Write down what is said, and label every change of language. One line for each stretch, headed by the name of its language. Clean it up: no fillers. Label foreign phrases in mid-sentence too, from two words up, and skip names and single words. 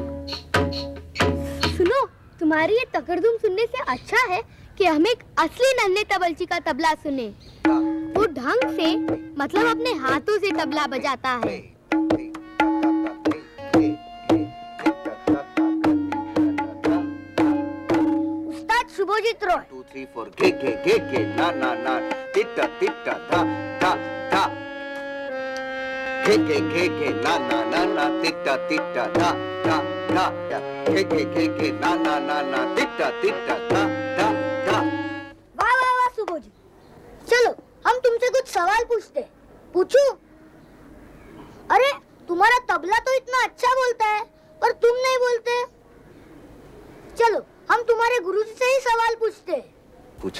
Hindi: सुनो, तुम्हारी ये तकड़दुम सुनने से अच्छा है कि हम एक असली नन्हे तबलची का तबला सुने। वो ढंग से, मतलब अपने हाथों से तबला बजाता है। उस्ताद शुभोजीत रॉय। 2 3 4 गे ना ना ना तिट्टा तिट्टा धा धा धा गे ना ना ना ना तिट्टा तिट्टा धा धा धा गे ना ना ना ना तिट्टा तिट्टा धा धा धा। वाह वाह वाह शुभोजीत, चलो हम तुमसे कुछ सवाल पूछते। पूछूं? अरे तुम्हारा तबला तो इतना अच्छा बोलता है पर तुम नहीं बोलते। चलो हम तुम्हारे गुरुजी से ही सवाल पूछते। पूछो।